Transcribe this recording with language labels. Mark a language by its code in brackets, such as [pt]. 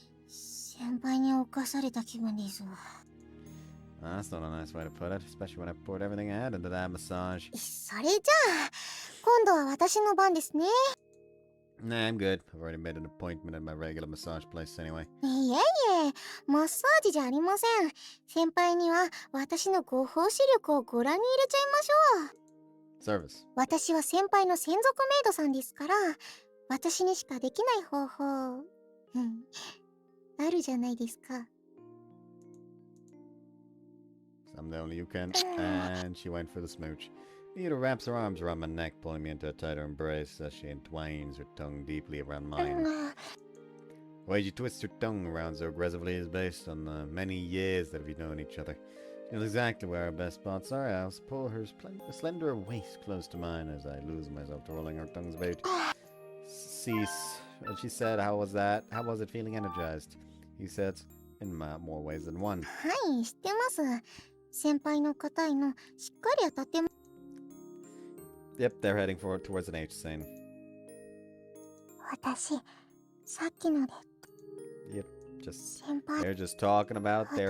[ja] 先輩に侵された気分ですわ。 [en] That's not a nice way to put it, especially when I poured everything I had into that massage. [ja] それじゃあ、今度は私の番ですね。 [en] Nah, I'm good. I've already made an appointment at my regular massage place anyway. [ja] いえいえ、マッサージじゃありません。先輩には私のご奉仕力をご覧に入れちゃいましょう。 [en] Service. [ja] 私は先輩の専属メイドさんですから、私にしかできない方法、あるじゃないですか。 [en] I'm the only you can. And she went for the smooch. Mihiro wraps her arms around my neck, pulling me into a tighter embrace as she entwines her tongue deeply around mine. The way she twists her tongue around so aggressively is based on the many years that we've known each other. She knows exactly where our best spots are. I'll pull her slender waist close to mine as I lose myself to rolling her tongues about. Cease. And she said, how was that? How was it feeling energized? He said, in more ways than one. [ja] はい、知ってます。先輩の硬いのしっかり当たっても。 [en] Yep, they're heading towards an H scene. [ja] 私、さっきので [en] Yep, just [ja] 先輩、 [en] they're just talking about their